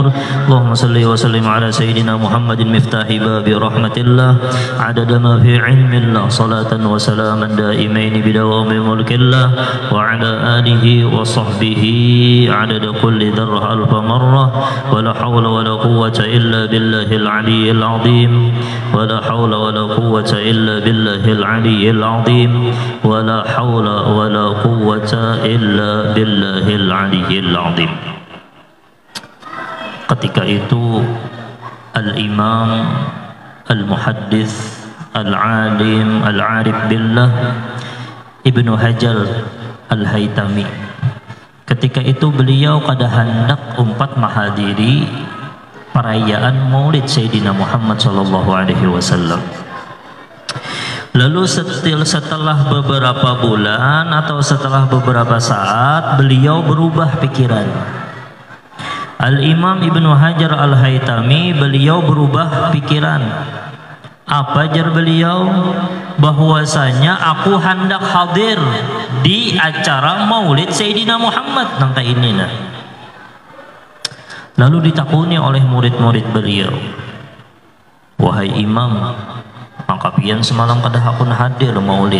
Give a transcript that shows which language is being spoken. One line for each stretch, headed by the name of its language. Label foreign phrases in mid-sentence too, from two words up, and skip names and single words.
Arabic: اللهم صل وسلم على سيدنا محمد مفتاح باب رحمة الله عدد ما في علم الله صلاة وسلاما دائمين بدوام ملك الله وعلى آله وصحبه عدد كل ذرة ألف مرة. ولا حول ولا قوة إلا بالله العلي العظيم. ولا حول ولا قوة إلا بالله العلي العظيم. ولا حول ولا قوة إلا بالله العلي العظيم.
Banjar: Ketika itu
Arabic: الإمام المحدث العالم العارف بالله
Banjar: Ibnu Hajar al-Haytami, ketika itu beliau kada hendak umpat menghadiri perayaan Maulid Sayyidina Muhammad
Arabic: صلى الله عليه وسلم.
Banjar: Lalu setelah beberapa bulan atau setelah beberapa saat beliau berubah pikiran. Al-Imam Ibnu Hajar Al-Haytami beliau berubah pikiran. Apa jar beliau? Bahwasanya aku hendak hadir di acara Maulid Sayyidina Muhammad nangka ini nah. Lalu ditakuni oleh murid-murid beliau, wahai imam, maka pian semalam kada hakun hadir maulid.